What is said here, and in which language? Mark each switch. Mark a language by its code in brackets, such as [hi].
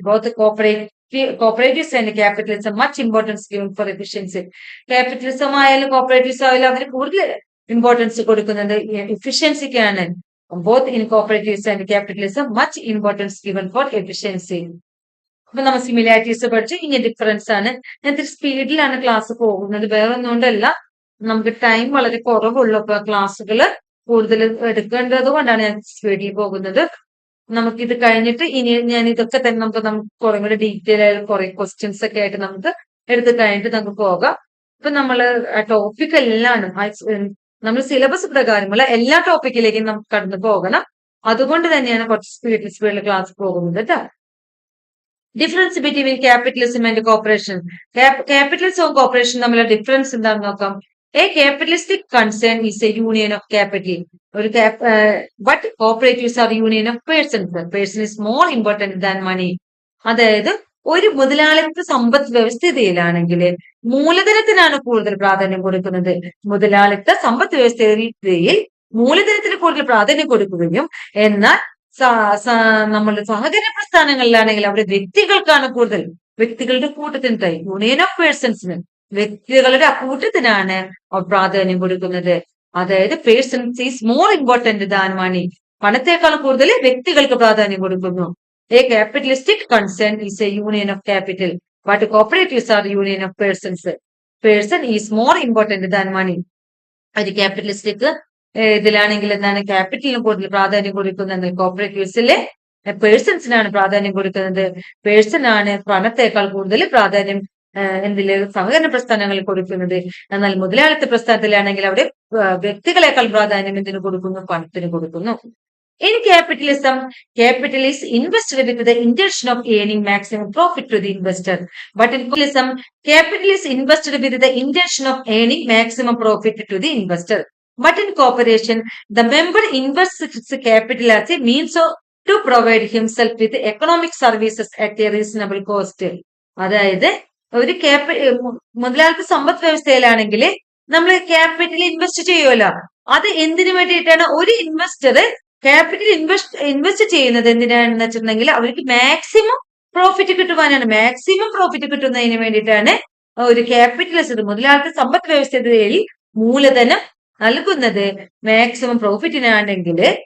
[en] Both cooperatives and capitalism much importance given for efficiency. [ml] Capitalism ആയാലും cooperatives ആയാലും അതിന് കൂടുതൽ ഇമ്പോർട്ടൻസ് കൊടുക്കുന്നത് എഫിഷ്യൻസിക്കാണ്. [en] Both in cooperatives and capitalism much importance given for efficiency. [ml] അപ്പൊ നമ്മൾ similarities പഠിച്ചു. ഇനി ഡിഫറൻസ് ആണ്. ഞാൻ ഇത്തിരി സ്പീഡിലാണ് ക്ലാസ് പോകുന്നത്, വേറെ ഒന്നുകൊണ്ടല്ല, നമുക്ക് ടൈം വളരെ കുറവുള്ള ക്ലാസ്സുകൾ കൂടുതൽ എടുക്കേണ്ടത് കൊണ്ടാണ് ഞാൻ സ്പീഡിൽ പോകുന്നത്. നമുക്കിത് കഴിഞ്ഞിട്ട് ഇനി ഞാൻ ഇതൊക്കെ തന്നെ നമുക്ക് കുറെ കൂടെ ഡീറ്റെയിൽ ആയ കുറെ ക്വസ്റ്റ്യൻസ് ഒക്കെ ആയിട്ട് നമുക്ക് എടുത്ത് കഴിഞ്ഞിട്ട് നമുക്ക് പോകാം. ഇപ്പൊ നമ്മള് ടോപ്പിക് എല്ലാം നമ്മൾ സിലബസ് പ്രകാരമുള്ള എല്ലാ ടോപ്പിക്കിലേക്കും നമുക്ക് കടന്നു പോകണം. അതുകൊണ്ട് തന്നെയാണ് കുറച്ച് സ്പീഡിൽ ക്ലാസ് പോകുന്നത് കേട്ടോ. [en] Difference between capitalism and cooperation. [ml] ക്യാപിറ്റലിസവും കോപ്പറേഷനും തമ്മിലുള്ള ഡിഫറൻസ് എന്താണെന്ന് നോക്കാം. [en] A capitalistic concern is a union of capital. But cooperatives are union of persons. Person is more important than money. [ml] അതായത് ഒരു മുതലാളിത്ത സമ്പദ് വ്യവസ്ഥിതിയിലാണെങ്കിൽ മൂലധനത്തിനാണ് കൂടുതൽ പ്രാധാന്യം കൊടുക്കുന്നത്. മുതലാളിത്ത സമ്പദ് വ്യവസ്ഥയിൽ മൂലധനത്തിന് കൂടുതൽ പ്രാധാന്യം കൊടുക്കുകയും എന്നാൽ നമ്മളുടെ സഹകരണ പ്രസ്ഥാനങ്ങളിലാണെങ്കിൽ അവിടെ വ്യക്തികൾക്കാണ് കൂടുതൽ, വ്യക്തികളുടെ കൂട്ടത്തിന് [en] union of പേഴ്സൺസിന് [ml] വ്യക്തികളുടെ കൂട്ടത്തിനാണ് പ്രാധാന്യം കൊടുക്കുന്നത്. അതായത് [en] Persons is more important than money. [ml] പണത്തെക്കാൾ കൂടുതൽ വ്യക്തികൾക്ക് പ്രാധാന്യം കൊടുക്കുന്നു. [en] A capitalistic concern is a union of capital, but cooperatives are union of persons. Person is more important than money. [ml] ഒരു ക്യാപിറ്റലിസ്റ്റിക് ഇതിലാണെങ്കിൽ എന്താണ് ക്യാപിറ്റലിന് കൂടുതൽ പ്രാധാന്യം കൊടുക്കുന്നത്. കോപ്പറേറ്റീവ്സിലെ പേഴ്സൺസിനാണ് പ്രാധാന്യം കൊടുക്കുന്നത്. പേഴ്സൺ ആണ് പണത്തെക്കാൾ കൂടുതൽ പ്രാധാന്യം എന്തില് സഹകരണ പ്രസ്ഥാനങ്ങളിൽ കൊടുക്കുന്നത്. എന്നാൽ മുതലാളിത്ത പ്രസ്ഥാനത്തിലാണെങ്കിൽ അവിടെ വ്യക്തികളെക്കാൾ പ്രാധാന്യം എന്തിനു കൊടുക്കുന്നു, പണത്തിന് കൊടുക്കുന്നു. [en] In capitalism, capital is invested with the intention of earning maximum profit to the investor. But in capitalism, capital is invested with the intention of earning maximum profit to the investor. But in cooperation, the member invests its capital as a means to provide himself with economic services at a reasonable cost. [ml] അതായത് ഒരു മുതലാളിത്ത സമ്പദ് വ്യവസ്ഥയിലാണെങ്കിൽ നമ്മൾ capital invest ചെയ്യുമല്ലോ. അത് എന്തിനു വേണ്ടിയിട്ടാണ്? ഒരു ഇൻവെസ്റ്റർ ക്യാപിറ്റൽ ഇൻവെസ്റ്റ് ചെയ്യുന്നത് എന്തിനാണെന്ന് വെച്ചിട്ടുണ്ടെങ്കിൽ അവർക്ക് മാക്സിമം പ്രോഫിറ്റ് കിട്ടുവാനാണ്. മാക്സിമം പ്രോഫിറ്റ് കിട്ടുന്നതിന് വേണ്ടിയിട്ടാണ് ഒരു ക്യാപിറ്റലിസ്റ്റ് മുതലാളിത്ത സമ്പദ് വ്യവസ്ഥയിൽ മൂലധനം നൽകുന്നത് മാക്സിമം പ്രോഫിറ്റിനാണെങ്കിൽ.